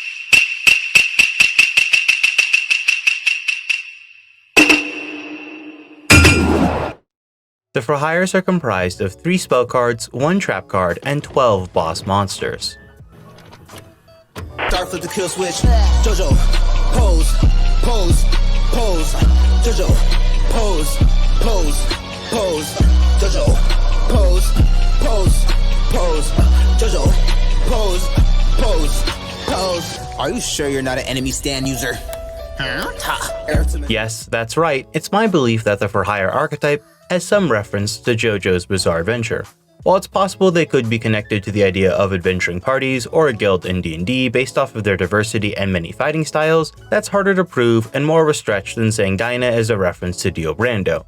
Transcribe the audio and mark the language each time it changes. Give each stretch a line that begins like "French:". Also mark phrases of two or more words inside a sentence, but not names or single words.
English: The for hires are comprised of 3 spell cards, 1 trap card, and 12 boss monsters. Dark flip the kill switch. Jojo, Poze, Poze, Poze. Jojo, Poze, Poze, Poze. Jojo, Poze, Poze, Poze. Jojo, Poze, Poze, Poze. Are you sure you're not an enemy stand user? Yes, that's right. It's my belief that the for hire archetype has some reference to JoJo's Bizarre Adventure. While it's possible they could be connected to the idea of adventuring parties or a guild in D&D based off of their diversity and many fighting styles, that's harder to prove and more of a stretch than saying Dinah is a reference to Dio Brando.